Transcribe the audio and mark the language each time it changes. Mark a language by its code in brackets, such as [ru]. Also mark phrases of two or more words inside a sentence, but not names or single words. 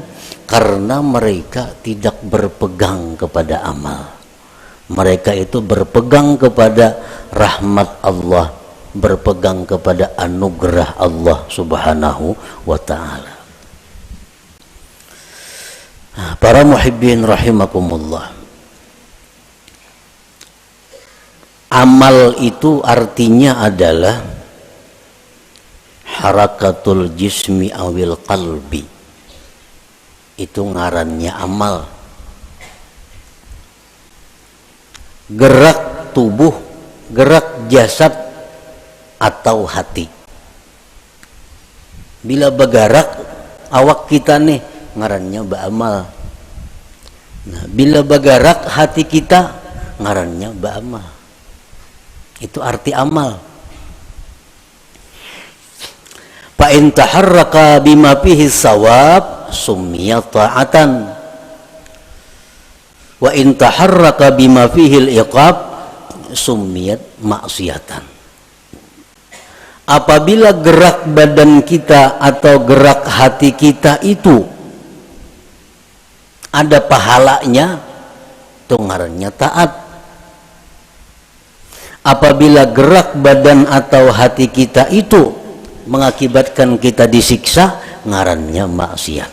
[bjn] Karena mereka tidak berpegang kepada amal, Mereka itu berpegang kepada rahmat Allah, berpegang kepada anugerah Allah [ar] سبحانه وتعالى. [bjn] Para muhibbin rahimakumullah, amal itu artinya adalah [ar] حركة الجسم أو القلب. [bjn] Itu ngarannya amal. Gerak tubuh, gerak jasad atau hati. Bila bergerak awak kita nih ngarannya ba'amal. Nah, bila bergerak hati kita ngarannya ba'amal. Itu arti amal. [ar] فإن تحرك بما فيه ثواب سمي طاعة. وإن تحرك بما فيه العقاب سميت معصية. [bjn] Apabila gerak badan kita atau gerak hati kita itu ada pahalanya, itu ngarannya taat. Apabila gerak badan atau hati kita itu mengakibatkan kita disiksa, ngarannya maksiat.